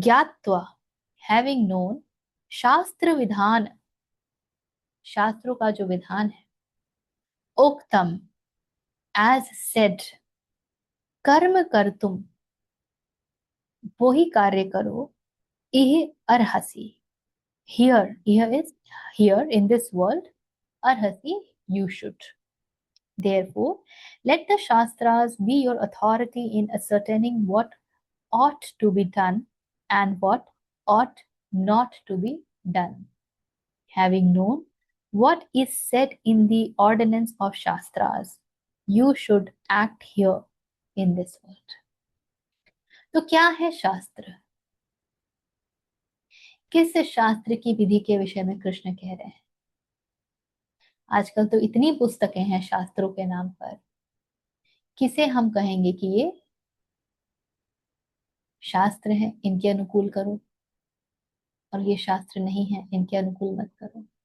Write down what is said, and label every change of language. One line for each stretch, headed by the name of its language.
Hindi: ज्ञात्वा,
English: having known,
Hindi: शास्त्र विधान, शास्त्रों का जो विधान है, उक्तम,
English: as said,
Hindi: कर्म कर तुम, वो ही कार्य करो, इह अर्हसि।
English: Here is here in this world, arhasi, you should. Therefore, let the Shastras be your authority in ascertaining what ought to be done and what ought not to be done. Having known what is said in the ordinance of Shastras, you should act here in this world.
Hindi: तो क्या है शास्त्र? किस शास्त्र की विधि के विषय में कृष्ण कह रहे हैं? आजकल तो इतनी पुस्तकें हैं शास्त्रों के नाम पर, किसे हम कहेंगे कि ये शास्त्र है, इनके अनुकूल करो, और ये शास्त्र नहीं है, इनके अनुकूल मत करो।